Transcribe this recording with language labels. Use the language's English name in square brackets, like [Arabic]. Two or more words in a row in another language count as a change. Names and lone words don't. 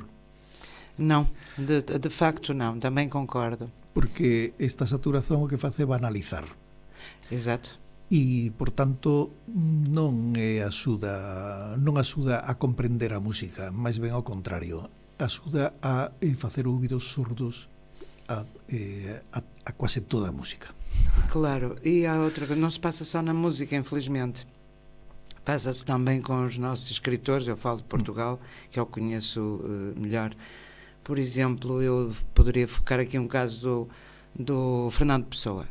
[Galician] Non, de facto non, tamén concordo. Porque esta saturación o que face é banalizar. [Portuguese] Exato. [Galician] E, por tanto, non axuda a comprender a música, máis ben ao contrario, axuda a facer ouvidos surdos a quase toda a música. Claro, e há outra que non se passa só na música, infelizmente. [Portuguese] Passa-se também com os nossos escritores, eu falo de Portugal, que eu conheço melhor. Por exemplo, eu poderia focar aqui um caso do Fernando Pessoa.